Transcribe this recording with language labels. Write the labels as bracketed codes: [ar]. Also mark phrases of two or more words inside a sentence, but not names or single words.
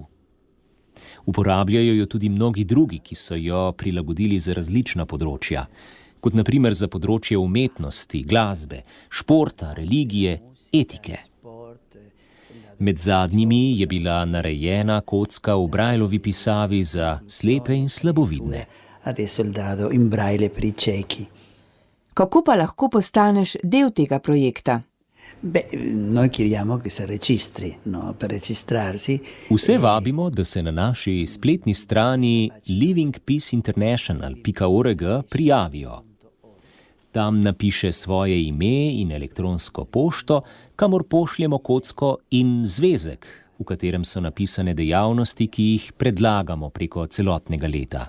[sl] Uporabljajo jo tudi mnogi drugi, ki so jo prilagodili za različna področja, kot na primer za področje umetnosti, glasbe, športa, religije, etike. Med zadnjimi je bila narejena kocka v Braillovi pisavi za slepe in slabovidne. [it] Adesso il dado in braille per i ciechi. [sl] Kako pa lahko postaneš del tega projekta? [it] Noi chiediamo che si registri, no? Per registrarsi. [sl] Vse vabimo, da se na naši spletni strani livingpeaceinternational.org prijavijo. Tam napiše svoje ime in elektronsko pošto, kamor pošljemo kocko, in zvezek, v katerem so napisane dejavnosti, ki jih predlagamo preko celotnega leta.